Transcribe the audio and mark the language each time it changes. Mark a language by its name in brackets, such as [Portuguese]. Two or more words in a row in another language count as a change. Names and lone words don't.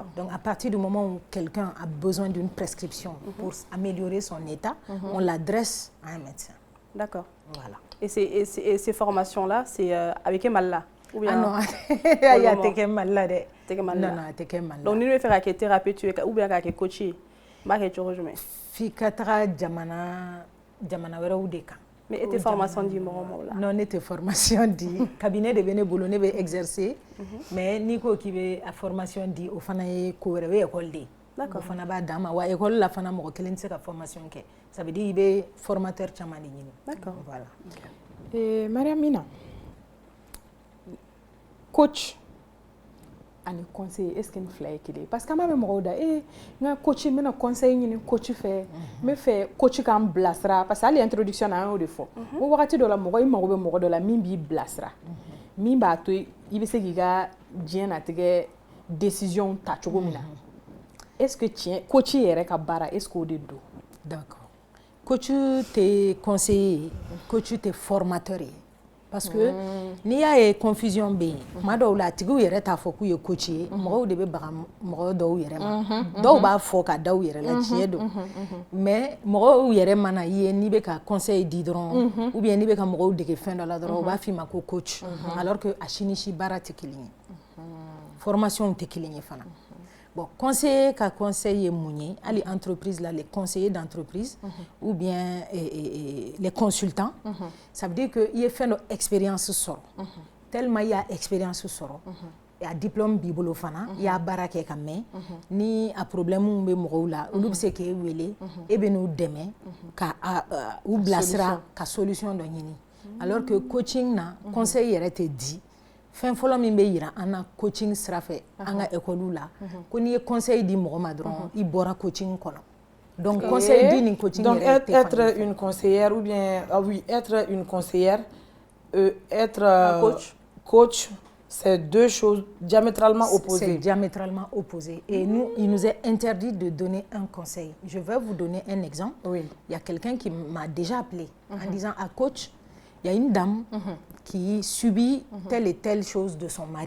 [French] Donc à partir du moment où quelqu'un a besoin d'une prescription pour améliorer son état, on l'adresse à un médecin. D'accord. Voilà. Et ces formations-là, c'est avec Emalla? Ah non, il y a des mal. Donc, nous devons faire des thérapeutes ou bien des coachs. [Bambara] Fikatra jamana wɛrɛw de kan. [French] Mais était [Bambara] formation di mɔgɔ la? Non, ne tɛ formation di. [French] Cabinet de [Bambara] bɛ ne bolo, ne bɛ exercer. Mais n'i ko k'i bɛ a formation di, o fana ye ko wɛrɛ, o ye école de ye. D'accord. O fana b'a d'an ma. Wa école la fana mɔgɔ kelen tɛ se ka formation kɛ. [French] Ça veut dire [Bambara] i bɛ formateur caman de ɲini. D'accord. Voilà. Mariamina, coach ani conseiller [French] est-ce que [Bambara] ni fila ye kelen parce que an b'a mɛn mɔgɔw da n ka coach n bɛna conseil ɲini coach fɛ n bɛ fɛ coach k'an bilasira parce que hali introduction na an y'o de fɔ ko wagati dɔ la mɔgɔ i mago bɛ mɔgɔ dɔ la min b'i bilasira min b'a to i bɛ se k'i ka diɲɛnatigɛ décision ta cogo min na [French] est-ce que [Bambara] tiɲɛ coach yɛrɛ ka baara est-ce que o de don. D'accord. Coach tɛ conseiller coach tɛ formateur ye. Parce que n'i y'a ye confusion bɛ yen tuma dɔw la a tigiw yɛrɛ t'a fɔ k'u ye coach ye mɔgɔw de bɛ baga mɔgɔ dɔw yɛrɛ ma dɔw b'a fɔ ka da u yɛrɛ la tiɲɛ don mais mɔgɔw yɛrɛ mana i ye n'i bɛ ka conseil di dɔrɔn [French] ou bien [Bambara] n'i bɛ ka mɔgɔw dege fɛn dɔ la dɔrɔn u b'a f'i ma ko coach [French] alors que [Bambara] a si ni si baara tɛ kelen ye formation tɛ kelen ye fana. [French] Bon, [Bambara] conseiller ka conseil ye mun ye hali [French] entreprise là les conseillers d'entreprise ou bien les consultants ça veut dire que [Bambara] i ye fɛn dɔ [French] expérience [Bambara] sɔrɔ tellement i y'a expérience sɔrɔ a diplôme b'i bolo fana i y'a baara kɛ ka mɛn ni a problème bɛ mɔgɔw la olu bɛ se k'e wele e bɛ n'u dɛmɛ ka u bilasira ka solution dɔ ɲini [French] alors que [Bambara] coaching na conseil yɛrɛ tɛ di fɛn fɔlɔ min bɛ yira an na coaching sira fɛ an ka école la ko n'i ye conseil di mɔgɔ ma dɔrɔn i bɔra coaching kɔnɔ donc conseil di ni coaching donc yɛrɛ tɛ [French] être une conseillère ou bien oui être une conseillère être coach c'est deux choses diamétralement opposées. C'est diamétralement opposé. Et nous, il nous est interdit de donner un conseil. Je vais vous donner un exemple. Oui. Il y a quelqu'un qui m'a déjà appelé en disant à coach, il y a une dame qui subit telle et telle chose de son mari.